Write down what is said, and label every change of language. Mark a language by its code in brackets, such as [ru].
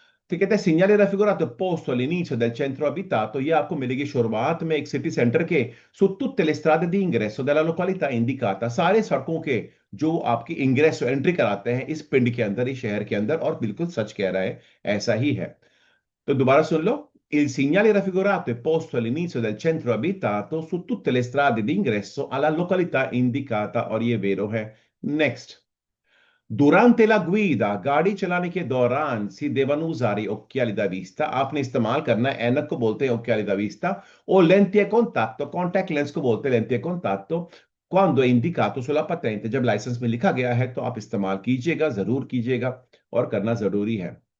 [hi] फिर कहते हैं [it] segnale raffigurato posto all'inizio del centro abitato, [hi] ये आपको मिलेगी शुरुआत में एक सिटी सेंटर के, [it] su tutte le strade di ingresso della località indicata, [hi] सारे सड़कों के जो आपकी इंग्रेस एंट्री कराते हैं इस पिंड के अंदर, इस शहर के अंदर। और बिल्कुल सच कह रहा है, ऐसा ही है। तो दोबारा सुन लो। [it] Il segnale raffigurato è posto all'inizio del centro abitato su tutte le strade d'ingresso alla località indicata, [hi] और ये वेरो है। नेक्स्ट, [it] durante la guida, [hi] गाड़ी चलाने के दौरान [it] si devono usare occhiali da vista, [hi] आपने इस्तेमाल करना है, ऐनक को बोलते हैं [it] occhiali da vista, [hi] और [it] lenti a contatto, [hi] contact lens को बोलते हैं lenti a contatto, [it] quando è indicato sulla patente, [hi] जब लाइसेंस में लिखा गया है तो आप इस्तेमाल कीजिएगा, जरूर कीजिएगा, और करना जरूरी है।